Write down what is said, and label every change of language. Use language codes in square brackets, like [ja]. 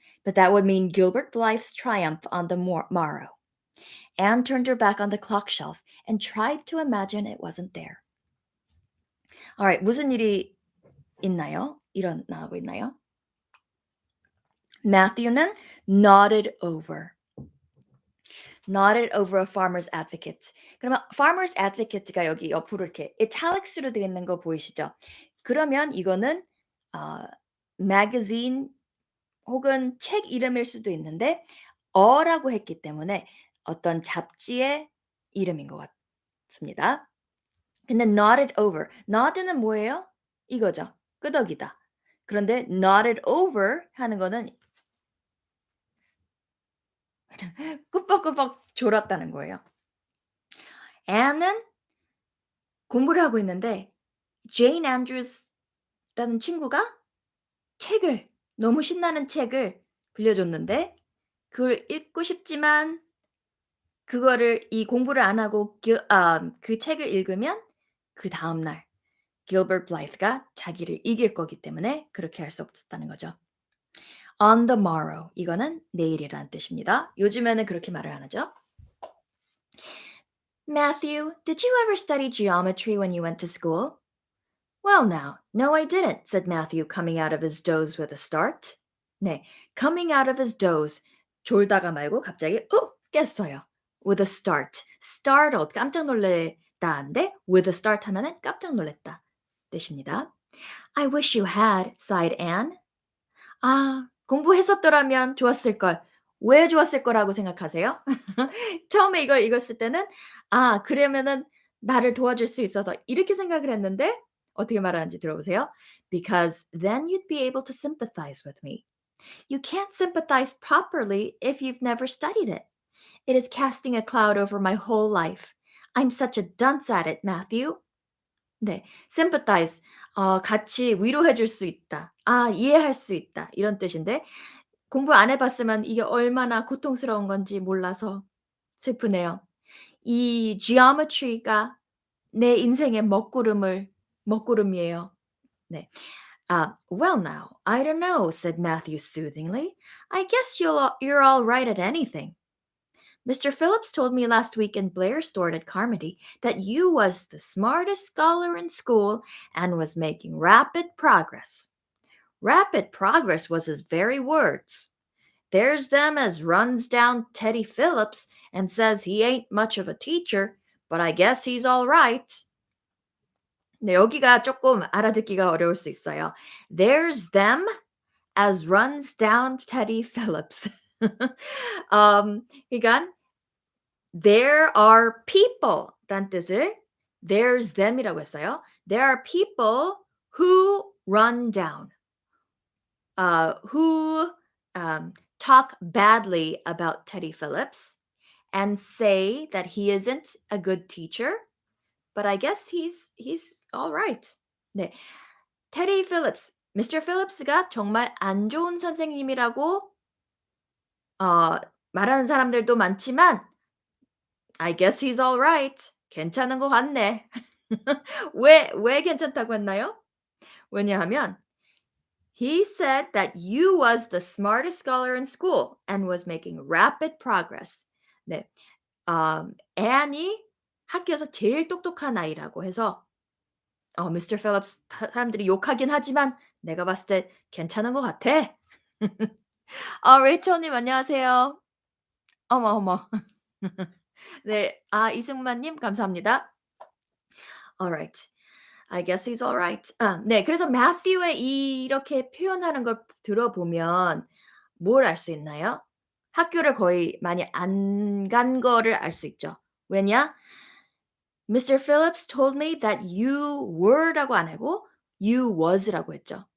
[en] But that would mean Gilbert Blythe's triumph on the morrow. Anne turned her back on the clock shelf and tried to imagine it wasn't there. [ko] Alright, 무슨 일이 있나요? 일어나고 있나요? Matthew는 [en] nodded over. Nodded over a farmer's advocate. [ko] 그러면 farmer's advocate가 여기 옆으로 이렇게 italics로 되어 있는 거 보이시죠? 그러면 이거는 magazine 혹은 책 이름일 수도 있는데 어라고 했기 때문에 어떤 잡지의 이름인 것 같습니다. 근데 [en] nodded over. [ko] nod는 뭐예요? 이거죠. 끄덕이다. 그런데 [en] nodded over [ko] 하는 거는 꾸벅꾸벅 졸았다는 거예요. Anne은 공부를 하고 있는데 Jane Andrews라는 친구가 너무 신나는 책을 빌려줬는데 그걸 읽고 싶지만 그거를 이 공부를 안 하고 그 책을 읽으면 그다음 날 Gilbert Blythe가 자기를 이길 거기 때문에 그렇게 할 수 없었다는 거죠. [en] On the morrow [ko] 이거는 내일이라는 뜻입니다. 요즘에는 그렇게 말을 안 하죠. [en] Matthew, did you ever study geometry when you went to school? Well, now, no, I didn't, said Matthew, coming out of his doze with a start. 네, coming out of his doze. [ko] 졸다가 말고 갑자기 깼어요. [en] With a start. [ko] Startled, 깜짝 놀랬다인데 [en] with a start [ko] 하면은 깜짝 놀랬다 뜻입니다. [en] I wish you had, sighed Anne. [ko] 아, 공부했었더라면 좋았을 걸. 왜 좋았을 거라고 생각하세요? 처음에 이걸 읽었을 때는 '아 그러면은 나를 도와줄 수 있어서.' 이렇게 생각을 했는데 어떻게 말하는지 들어보세요. [en] "Because then you'd be able to sympathize with me. You can't sympathize properly if you've never studied it. It is casting a cloud over my whole life. I'm such a dunce at it, Matthew." [ko] 네. sympathize 같이 위로해 줄 수 있다. 이해할 수 있다. 이런 뜻인데 공부 안 해 봤으면 이게 얼마나 고통스러운 건지 몰라서 슬프네요. 이 geometry가 내 인생의 먹구름이에요. 네. [en] "Well now, I don't know," said Matthew soothingly. "I guess you're all right at anything. Mr. Phillips told me last week in Blair's store at Carmody that you was the smartest scholar in school and was making rapid progress. Rapid progress was his very words. There's them as runs down Teddy Phillips and says he ain't much of a teacher, but I guess he's all right." [ko] 네, 여기가 조금 알아듣기가 어려울 수 있어요. [en] There's them as runs down Teddy Phillips. [ko] 그러니까 [en] there are people [ko] 란 뜻을 [en] there's them [ko] 이라고 했어요. [en] There are people who run down, who talk badly about Teddy Phillips and say that he isn't a good teacher, but I guess he's all right. [ko] 네. 테리 필립스, 미스터 필립스가 정말 안 좋은 선생님이라고 어 말하는 사람들도 많지만 [en] I guess he's all right. [ko] 괜찮은 것 같네. 왜 괜찮다고 했나요? 왜냐하면 [en] he said that you was the smartest scholar in school and was making rapid progress. [ko] 네. 앤이 학교에서 제일 똑똑한 아이라고 해서 미스터 필립스 사람들이 욕하긴 하지만 내가 봤을 때 괜찮은 것 같아. 레이첼 님 안녕하세요. 어머, 어머. 네. 이승만 님 감사합니다. alright. [en] I guess he's alright. 네. [ko] 그래서 Matthew의 이렇게 표현하는 걸 들어보면 뭘 알 수 있나요? 학교를 거의 많이 안 간 거를 알 수 있죠. 왜냐? Mr. [en] Phillips told me that you were [ko] 라고 안 하고 [en] you was라고 했죠.